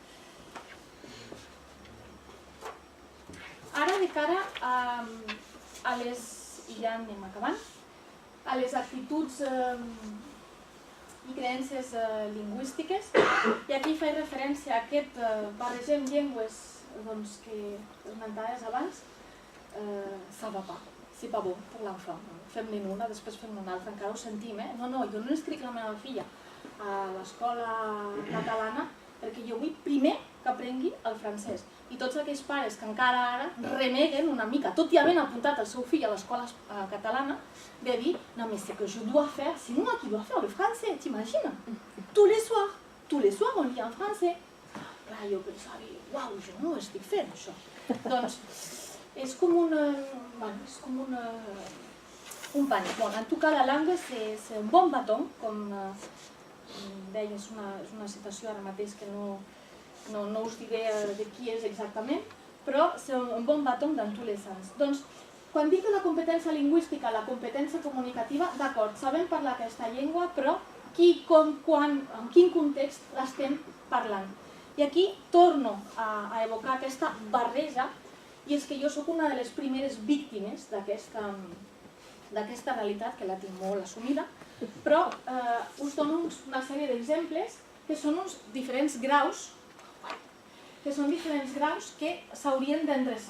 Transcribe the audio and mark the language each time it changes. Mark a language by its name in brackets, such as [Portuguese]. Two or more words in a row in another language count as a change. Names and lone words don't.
[Catalan] Ara, de cara a les, i ja anem acabant, a les actituds i creences lingüístiques, i aquí faig referència a aquest barregem llengües que esmentaves abans, [French] ça va pas. C'est pas bon per l'enfant. [Catalan] Fem-ne una, després fem-ne una altra, encara ho sentim, eh? No, jo no inscric la meva filla a l'escola catalana perquè jo vull primer que aprengui el francès. I tots aquells pares que encara ara reneguen una mica, tot i havent apuntat el seu fill a l'escola catalana, de dir, no, [French] mais c'est que je dois faire, c'est moi qui dois faire le français, t'imagines? Tous les soirs on lit en français. [Catalan] Clar, jo pensava, uau, jo no ho estic fent, això. Doncs, és com un pànic. En tot cas, la langue és un bon bâton, com deia, és una citació ara mateix que no us diré de qui és exactament, però és un bon [French] bâton dans tous les sens. [Catalan] Doncs, quan dic de la competència lingüística, la competència comunicativa, d'acord, sabem parlar aquesta llengua, però qui, com, quan, en quin context l'estem parlant. I aquí torno a evocar aquesta barreja, i és que jo sóc una de les primeres víctimes d'aquesta realitat, que la tinc molt assumida, però us dono una sèrie d'exemples que són uns diferents graus que s'haurien d'endreçar.